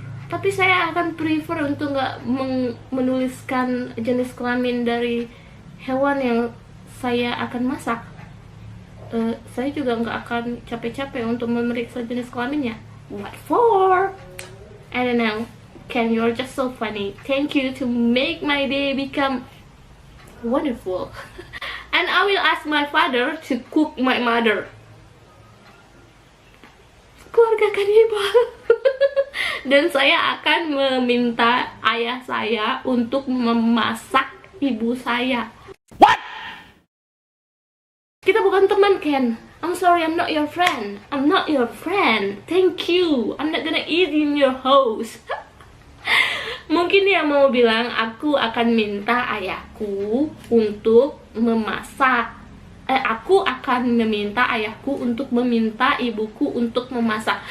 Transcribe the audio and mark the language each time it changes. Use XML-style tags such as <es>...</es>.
<id>Tapi saya akan prefer untuk nggak menuliskan jenis kelamin dari hewan yang saya akan masak. Saya juga nggak akan capek-capek untuk memeriksa jenis kelaminnya.</id> <en>What for? I don't know. Ken, you're just so funny. Thank you to make my day become wonderful. And I will ask my father to cook my mother.</en> <id>Keluarga kanibal. Dan saya akan meminta ayah saya untuk memasak ibu saya.</id> <en>What?</en> <id>Kita bukan teman, Ken.</id> <en>I'm sorry, I'm not your friend. I'm not your friend. Thank you. I'm not gonna eat in your house.</en> <id>Mungkin dia mau bilang aku akan minta ayahku untuk memasak. Aku akan meminta ayahku untuk meminta ibuku untuk memasak.</id>